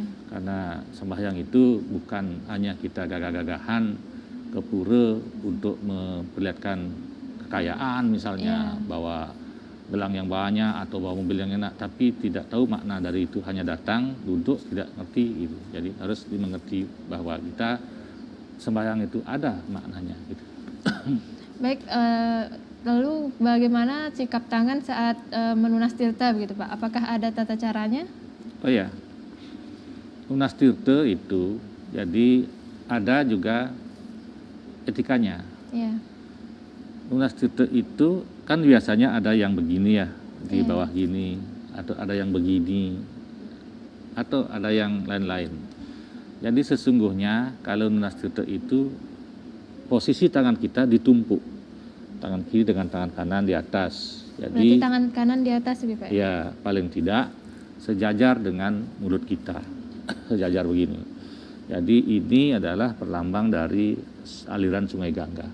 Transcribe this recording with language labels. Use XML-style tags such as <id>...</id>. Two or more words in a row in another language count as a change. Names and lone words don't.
<id>Karena sembahyang itu bukan hanya kita gagah-gagahan ke pura untuk memperlihatkan kekayaan misalnya, bawa gelang yang banyak atau bawa mobil yang enak, tapi tidak tahu makna dari itu, hanya datang, duduk, tidak ngerti gitu. Jadi harus dimengerti bahwa kita sembahyang itu ada maknanya gitu. Baik, lalu bagaimana sikap tangan saat</id> <ban>menunas tirta</ban> <id>begitu Pak? Apakah ada tata caranya? Oh ya,</id> <ban>nunas tirta</ban> <id>itu jadi ada juga etikanya. Iya.</id> <ban>Nunas tirta</ban> <id>itu kan biasanya ada yang begini ya, di bawah gini, atau ada yang begini, atau ada yang lain-lain. Jadi sesungguhnya kalau</id> <ban>nunas tirta</ban> <id>itu posisi tangan kita ditumpuk, tangan kiri dengan tangan kanan di atas. Berarti Jadi tangan kanan di atas gitu Pak? ya paling tidak sejajar dengan mulut kita, sejajar begini. Jadi ini adalah perlambang dari aliran Sungai Gangga.</id>